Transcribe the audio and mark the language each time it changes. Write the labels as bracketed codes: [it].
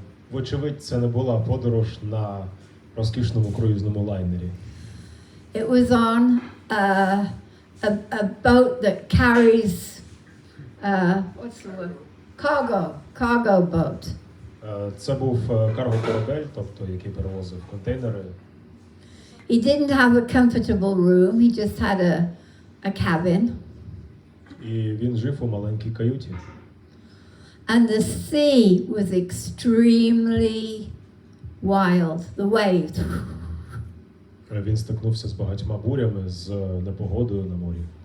[uk] Вочевидь, це не була подорож на розкішному круїзному лайнері. [en] It was on a boat that carries, what's the word? Cargo boat. [uk] Це був карго-корабель, тобто який перевозив контейнери. [en] He didn't have a comfortable room, he just had a cabin. [uk] І він жив у маленькій каюті. [en] And the sea was extremely wild, the waves. [uk] Він стикнувся з багатьма бурями, з непогодою на морі.